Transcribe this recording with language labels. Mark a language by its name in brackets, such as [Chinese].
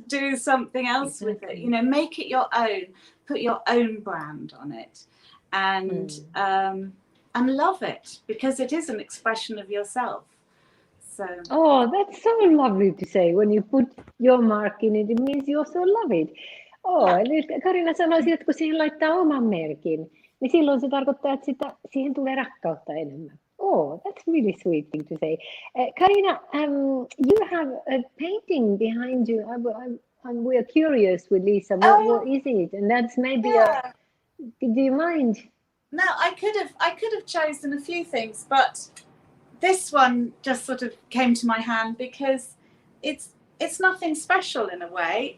[English] Do something else with it. You know, make it your own. Put your own brand on it, and love it, because it is an expression of yourself. So. Oh, that's so lovely to say. When you put your mark in it, it means you also love it. [Finnish] Eli Carina sanoisi, että kun siihen laittaa oman merkin, niin silloin se tarkoittaa, että siihen tulee rakkautta enemmän. [English] Oh, that's really sweet thing to say. Carina, you have a painting behind you. We are curious with Lisa. What is it? And that's maybe do you mind? No, I could have chosen a few things, but this one just sort of came to my hand because it's nothing special in a way.